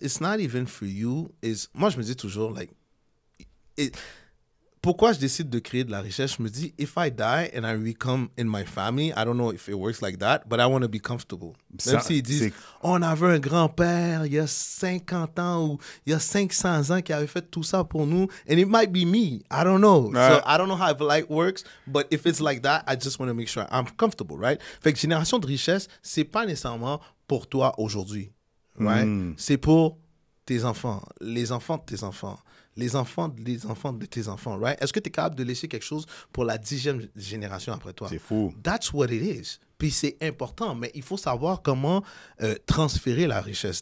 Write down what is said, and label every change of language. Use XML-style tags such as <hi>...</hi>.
<en>It's not even for you.</en> <fr>Moi, je me dis toujours, like, pourquoi je décide de créer de la richesse? Je me dis,</fr> <en>if I die and I become in my family, I don't know if it works like that, but I want to be comfortable.</en> <fr>Même s'ils disent, on avait un grand-père il y a 50 ans ou il y a 500 ans qui avait fait tout ça pour nous,</fr> <en>and it might be me. I don't know. So I don't know how life works, but if it's like that, I just want to make sure I'm comfortable, right?</en> <fr>Fait que génération de richesse, c'est pas nécessairement pour toi aujourd'hui, right? C'est pour tes enfants, les enfants de tes enfants, les enfants de tes enfants, right? Est-ce que tu es capable de laisser quelque chose pour la 10e génération après toi? C'est fou.</fr> <en>That's what it is.</en> <fr>Puis c'est important, mais il faut savoir comment transférer la richesse.</fr>